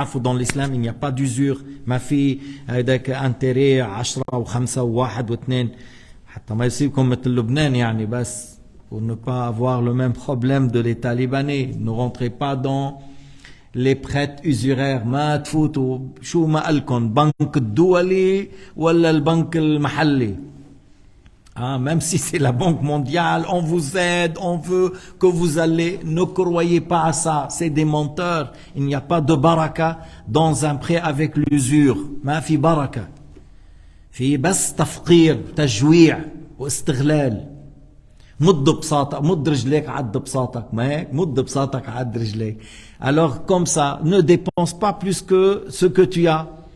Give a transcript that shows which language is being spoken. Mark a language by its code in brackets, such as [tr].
[fr] Dans l'islam, il n'y a pas d'usure. Ma fille, avec intérêt 10 ou 5 ou 1 ou 2. [ar] حتى ما يصيبكم مثل لبنان يعني بس [fr] pour ne pas avoir le même problème de l'État libanais. Ne rentrez pas dans les prêts usuraires. [ar] ما تفوتوا شو ما قالكم بنك الدولي ولا البنك المحلي. [fr] Même si c'est la Banque mondiale, on vous aide, on veut que vous allez, ne croyez pas à ça, c'est des menteurs. Il n'y a pas de baraka dans un prêt avec l'usure. [ar] ما في بركة. في بس تفقير, تجويع واستغلال. مد بساطك, مد رجليك عد بساطك, ما هيك؟ مد بساطك عد رجليك. [fr] Alors comme ça, ne dépense pas plus que ce que tu as.